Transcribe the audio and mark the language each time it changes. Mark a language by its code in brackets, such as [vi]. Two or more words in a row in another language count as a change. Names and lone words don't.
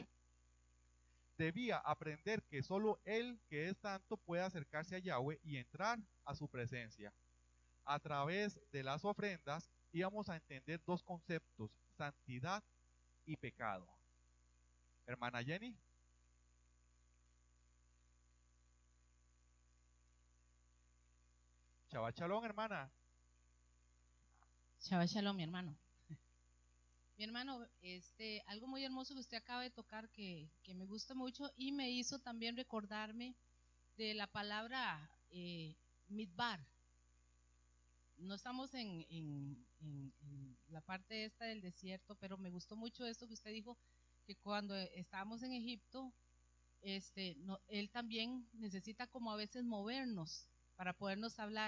[es] Debía aprender que solo Él, que es santo, puede acercarse a Yahweh y entrar a su presencia. A través de las ofrendas íbamos a entender dos conceptos, santidad y pecado. Hermana Jenny. [he] שבת שלום, hermana. שבת שלום, [es] mi hermano. Mi hermano, algo muy hermoso que usted acaba de tocar que me gusta mucho y me hizo también recordarme de la palabra midbar. No estamos en la parte esta del desierto, pero me gustó mucho esto que usted dijo, que cuando estábamos en Egipto, él también necesita como a veces movernos para podernos hablar.